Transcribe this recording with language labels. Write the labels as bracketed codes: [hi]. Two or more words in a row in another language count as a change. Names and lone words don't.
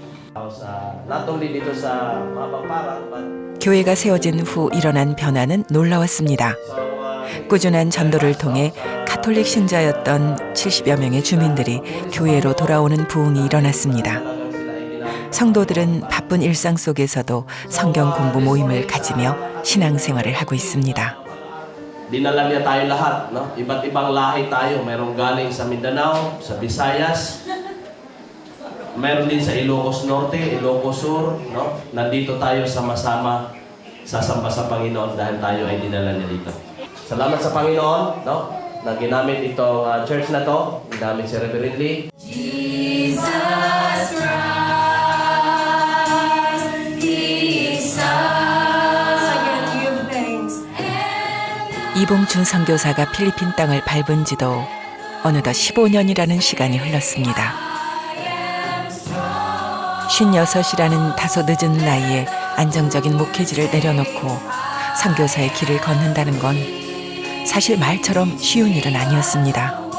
[ko] 교회가 세워진 후 일어난 변화는 놀라웠습니다. 꾸준한 전도를 통해 가톨릭 신자였던 70여 명의 주민들이 교회로 돌아오는 부흥이 일어났습니다. 성도들은 바쁜 일상 속에서도 성경 공부 모임을 가지며 신앙생활을 하고 있습니다. [tl] Dinala niya tayo lahat, no? Iba't ibang lahi tayo. Merong galing sa Mindanao, sa Visayas, meron din sa Ilocos Norte, Ilocos Sur, no? Nandito tayo sama-sama sasamba sa Panginoon dahil tayo ay dinala niya dito. Salamat sa Panginoon, no? Na ginamit itong church na to, ginamit si Reverend Lee. [en] Jesus Christ. [ko] 이봉춘 선교사가 필리핀 땅을 밟은 지도 어느덧 15년이라는 시간이 흘렀습니다. 56이라는 다소 늦은 나이에 안정적인 목회지를 내려놓고 선교사의 길을 걷는다는 건 사실 말처럼 쉬운 일은 아니었습니다.